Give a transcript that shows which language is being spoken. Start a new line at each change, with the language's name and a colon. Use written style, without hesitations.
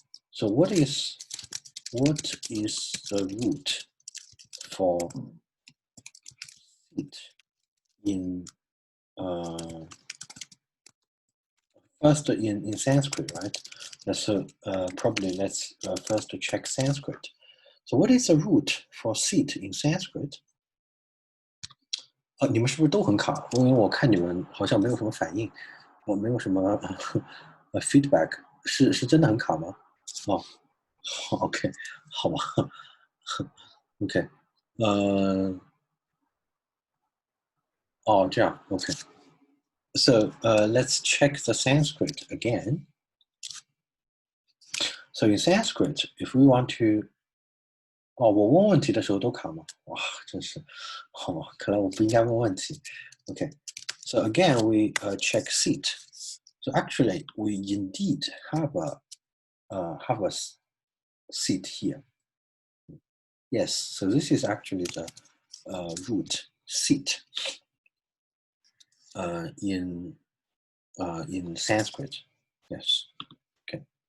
English: So what is the root for seat in first in Sanskrit, right? Let's probably let's first check Sanskrit. So what is the root for seat in Sanskrit?
Chinese: 你们是不是都很卡？因为我看你们好像没有什么反应，我没有什么feedback，是真的很卡吗？哦 ，OK，好吧，OK，哦，这样 ，OK。
English: So let's check the Sanskrit again. So in Sanskrit, if we want to
Chinese: 哦，我问问题的时候都卡吗？哇，真是，好，看来我不应该问问题。
English: Okay, so again we check seat. So actually we indeed have a seat here. Yes, so this is actually the root seat in Sanskrit. Yes. Okay.